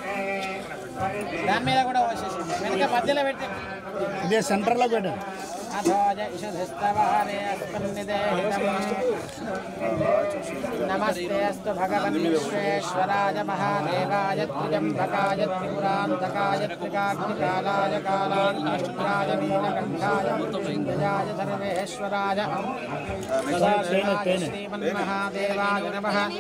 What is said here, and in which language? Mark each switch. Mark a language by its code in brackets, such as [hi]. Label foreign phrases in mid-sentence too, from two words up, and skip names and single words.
[te] దాని మీద కూడా వచ్చేసి వెనక మధ్యలో పెట్టండి ఇదే సెంటర్లో పెట్టండి [sa] नमस्ते अस्तु भगवन् विश्वेश्वराय महादेवाय त्र्यम्बकाय त्रिपुरान्तकाय त्रिकाग्निकालाय कालाग्निष्ठाय नीलकण्ठाय मृत्युञ्जयाय सर्वेश्वराय श्रीमन्महादेवाय नमः।